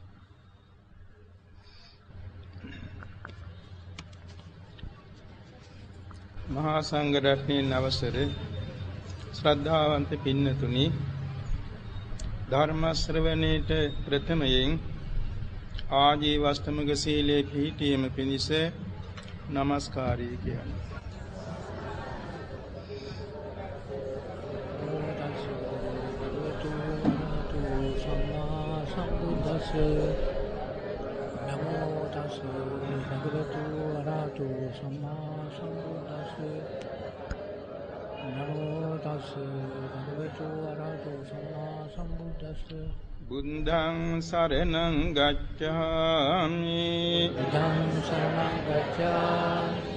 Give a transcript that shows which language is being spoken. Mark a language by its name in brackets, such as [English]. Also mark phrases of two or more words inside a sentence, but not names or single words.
[Sinhala] මහා සංඝ රත්නයේ අවසරේ ශ්‍රද්ධාවන්ත පින්නතුනි, ධර්ම ශ්‍රවණේට ප්‍රථමයෙන් ආජීවස්තමක සීලේ පිහිටීම පිණිස නමස්කාරය කියනවා. [Pali] නමෝ තස් භගවතු අරහතෝ සම්මා සම්බුද්දස්ස. නමෝ තස් භගවතු අරහතෝ සම්මා සම්බුද්දස්ස. බුද්ධං සරණං ගච්ඡාමි. බුද්ධං සරණං ගච්ඡාමි.